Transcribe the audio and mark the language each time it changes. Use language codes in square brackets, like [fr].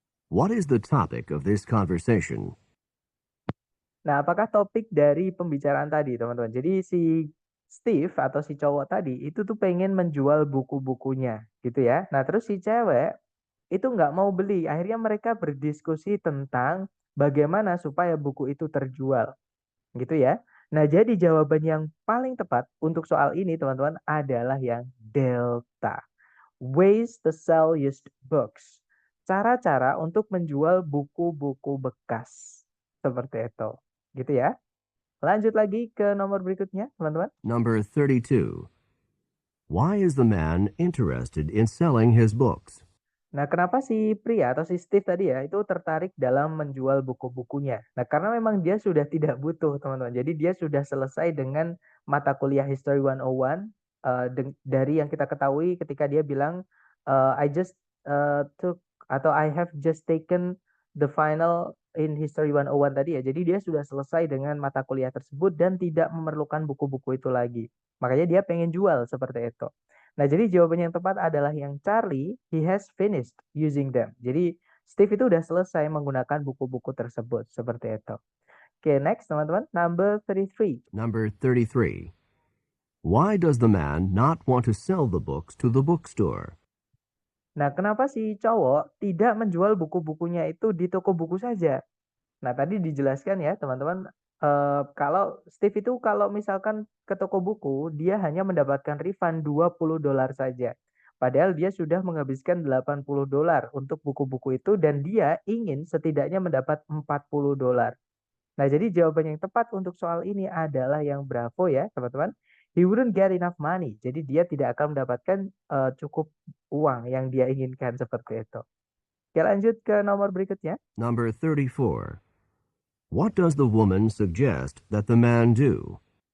[en] What is the topic of this conversation? [id] Nah, apakah topik dari pembicaraan tadi, teman-teman? Jadi si Steve atau si cowok tadi itu tuh pengen menjual buku-bukunya, gitu ya. Nah, terus si cewek itu nggak mau beli. Akhirnya mereka berdiskusi tentang bagaimana supaya buku itu terjual, gitu ya. Nah, jadi jawaban yang paling tepat untuk soal ini, teman-teman, adalah yang delta. [en] Ways to sell used books. [id] Cara-cara untuk menjual buku-buku bekas. Seperti itu. Gitu ya. Lanjut lagi ke nomor berikutnya, teman-teman. [en] Number 32. Why is the man interested in selling his books? [id] Nah, kenapa si pria atau si Steve tadi ya itu tertarik dalam menjual buku-bukunya? Nah, karena memang dia sudah tidak butuh, teman-teman. Jadi dia sudah selesai dengan mata kuliah History 101 dari yang kita ketahui ketika dia bilang [en] I just took atau I have just taken the final in History 101 [id] tadi ya. Jadi dia sudah selesai dengan mata kuliah tersebut dan tidak memerlukan buku-buku itu lagi. Makanya dia pengen jual seperti itu. Nah, jadi jawaban yang tepat adalah yang Charlie, [en] he has finished using them. [id] Jadi Steve itu udah selesai menggunakan buku-buku tersebut, seperti itu. Oke, next teman-teman, number 33. [en] Number 33. Why does the man not want to sell the books to the bookstore? [id] Nah, kenapa si cowok tidak menjual buku-bukunya itu di toko buku saja? Nah, tadi dijelaskan ya, teman-teman, kalau Steve itu kalau misalkan ke toko buku, dia hanya mendapatkan refund $20 saja. Padahal dia sudah menghabiskan $80 untuk buku-buku itu dan dia ingin setidaknya mendapat $40. Nah, jadi jawaban yang tepat untuk soal ini adalah yang bravo ya, teman-teman. [en] He wouldn't get enough money. [id] Jadi dia tidak akan mendapatkan cukup uang yang dia inginkan seperti itu. Oke, lanjut ke nomor berikutnya. [en] Number 34. What does the woman suggest that the man do?